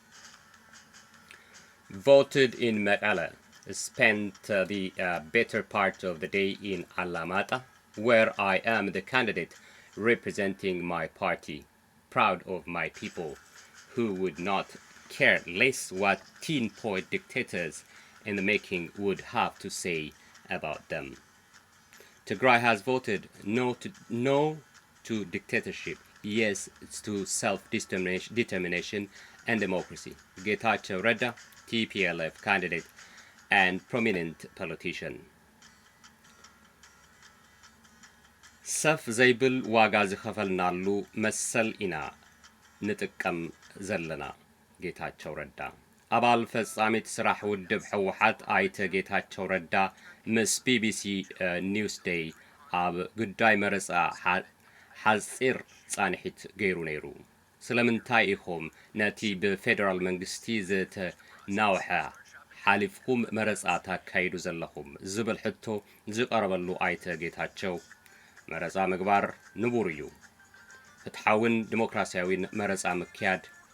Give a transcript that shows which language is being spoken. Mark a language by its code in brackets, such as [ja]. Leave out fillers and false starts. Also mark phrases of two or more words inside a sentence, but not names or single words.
[en] Voted in Mekelle, spent the better part of the day in Alamata, where I am the candidate representing my party, proud of my people who would not care less what teen point dictators in the making would have to say about them. Tigray has voted no to dictatorship, yes to self-determination and democracy. Getachew Reda, TPLF candidate and prominent politician. [ti] ሰፍ ዘይብል ዋጋ ዝኸፈልናሉ መሰል ኢና ንጥቀም ዘለና ጌታቸው ረዳ አባል ፈጻሚት ስራሕ ውድብ ሕወሓት አይተ ጌታቸው ረዳ ምስ ቢቢሲ ኒውስ ዴይ ኣብ ጉዳይ መረፃ ሓፂር ጻንሒት ገይሩ ነይሩ ስለምንታይ ኢኹም ነቲ ብፌደራል መንግስቲ ዝተናውሐ ሓሊፍኩም መረፃ ታካይዱ ዘለኹም ዝብል ሕቶ ዝቀረበሉ አይተ ጌታቸው መረፃ ምግባር ንቡር እዩ ፍትሓውን ዲሞክራሲያዊን መረፃ ምክያድ